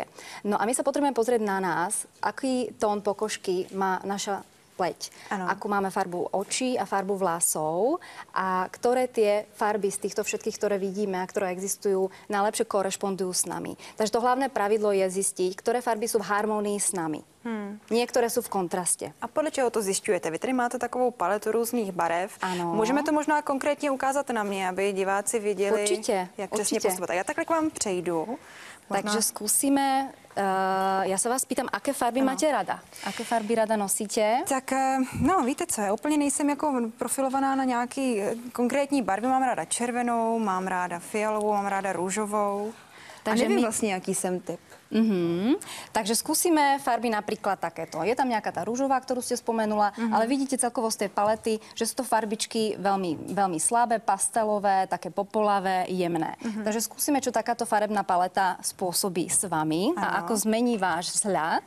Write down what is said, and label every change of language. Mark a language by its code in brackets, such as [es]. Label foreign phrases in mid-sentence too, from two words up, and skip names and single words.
[sk] No a my sa potrebujeme pozrieť na nás, aký tón pokožky má naša pleť. Akú máme farbu očí a farbu vlasov a ktoré tie farby z týchto všetkých, ktoré vidíme a ktoré existujú, najlepšie korešpondujú s nami. Takže to hlavné pravidlo je zistiť, ktoré farby sú v harmonii s nami. Niektoré sú v kontraste. [cs] A podle čeho to zjišťujete? Vy tady máte takovou paletu různých barev. Ano. Můžeme to možná konkrétně ukázat na mě, aby diváci viděli, jak přesně postupovat. Já takhle k vám přejdu. [sk] Takže skúsime. Ja sa vás pýtam, aké farby máte rada? Aké farby rada nosíte? [cs] Tak, no víte co, já úplně nejsem jako profilovaná na nějaký konkrétní barvy. Mám ráda červenou, mám ráda fialovou, mám ráda růžovou. Takže nevím vlastně, jaký jsem typ. [sk] Takže skúsime farby napríklad takéto. Je tam nejaká tá rúžová, ktorú ste spomenula, ale vidíte celkovo z tej palety, že sú to farbičky veľmi, veľmi slabé, pastelové, také popolavé, jemné. Takže skúsime, čo takáto farebná paleta spôsobí s vami a ako zmení váš vzhľad.